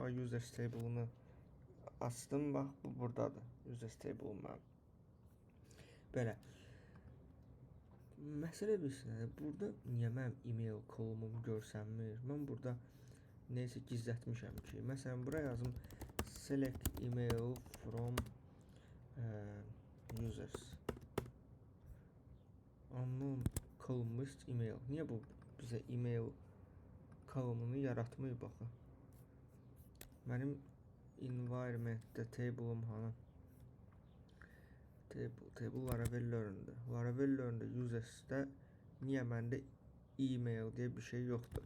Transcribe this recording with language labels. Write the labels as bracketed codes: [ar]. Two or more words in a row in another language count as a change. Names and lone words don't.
[az] User table-unu açdım. Bax, bu buradadır. User table-um mənim. Belə. Məsələ bilirsinizdir. Burada niyə mənim email kolumum görsənmir? Mən burada neysə gizlətmişəm ki. Məsələn, buraya yazım [en] select email from users. Unknown column list email. [az] Niyə bu bizə email kolumunu yaratmıyor baxın? Mənim environment-də table-um hanı? Table Laravel Learn-də. Laravel Learn-də users-də niyə məndə email deyə bir şey yoxdur?